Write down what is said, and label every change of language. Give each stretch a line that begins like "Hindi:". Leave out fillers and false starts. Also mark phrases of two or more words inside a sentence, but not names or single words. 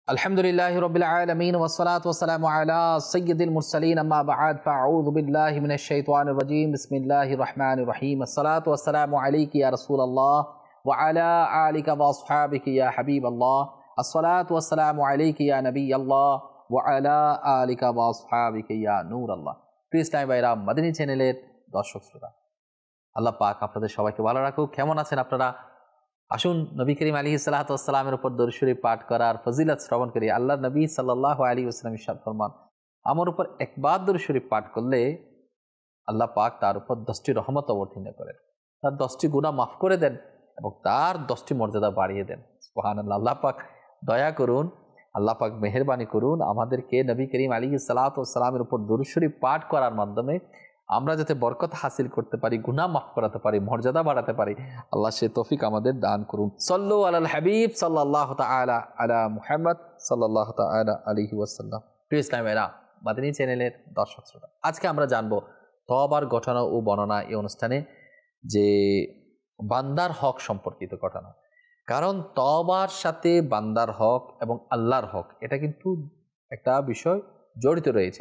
Arabic: الحمد لله رب العالمين والصلاة والسلام على سيد المرسلين أما بعد فأعوذ بالله من الشيطان الرجيم بسم الله الرحمن الرحيم الصلاة والسلام عليك يا رسول الله وعلى آلك وأصحابك يا حبيب الله الصلاة والسلام عليك يا نبي الله وعلى آلك وأصحابك يا نور الله.
Bangla: প্রিয় ইসলামী ভাইরা, মাদানী চ্যানেলের দর্শক শ্রোতা, আল্লাহ পাক আপনাদের সবাইকে ভালো রাখুক। কেমন আছেন আপনারা? আসুন নবী করিম
Arabic: عليه الصلاة والسلام
Bangla: উপর দরুদ শরীফ পাঠ করার ফজিলত শ্রবণ করি। আল্লাহর নবী
Arabic: صلى الله عليه وسلم
Bangla: ইরশাদ ফরমান, আমার উপর একবার দরুদ শরীফ পাঠ করলে আল্লাহ পাক তার উপর 10টি রহমত অবতীর্ণ করেন, তার 10টি গুনাহ মাফ করে দেন এবং তার 10টি মর্যাদা বাড়িয়ে দেন। সুবহানাল্লাহ। আল্লাহ পাক দয়া করুন, আল্লাহ পাক মেহেরবানি করুন, আমাদেরকে নবী করিম
Arabic: عليه الصلاة والسلام
Bangla: উপর দরুদ শরীফ পাঠ করার মাধ্যমে আমরা যাতে বরকত হাসিল করতে পারি, গুনাহ মাফ করাতে পারি, মর্যাদা বাড়াতে পারি, আল্লাহ সে তৌফিক আমাদের দান করুন।
Arabic: صلوا على الحبيب صلى الله تعالى على محمد صلى الله تعالى عليه وسلم.
Bangla: প্রিয় ইসলামী ভাইরা, মাদানী চ্যানেলের দর্শক শ্রোতা, আজকে আমরা জানবো তওবার ঘটনা ও বর্ণনা এই অনুষ্ঠানে যে বান্দার হক সম্পর্কিত ঘটনা। কারণ তওবার সাথে বান্দার হক এবং আল্লাহর হক এটা কিন্তু একটা বিষয় জড়িত রয়েছে।